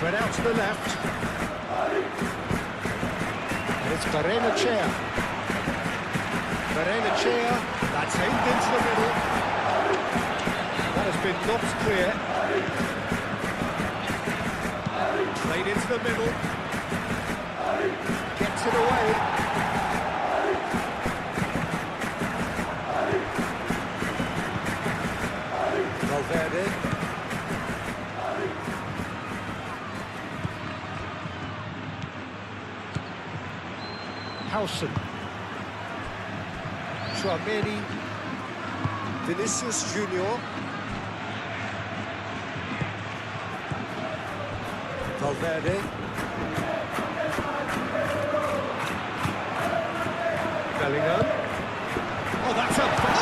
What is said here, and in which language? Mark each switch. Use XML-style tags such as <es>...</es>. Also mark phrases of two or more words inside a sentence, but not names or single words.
<en>Out to the left. And it's Barrenechea. Barrenechea, that's aimed into the middle. That has been knocked clear. Played into the middle. Gets it away. Valverde. Howson. Tchouameni. Vinicius Junior. Valverde. Bellingham. Oh, that's a...</en>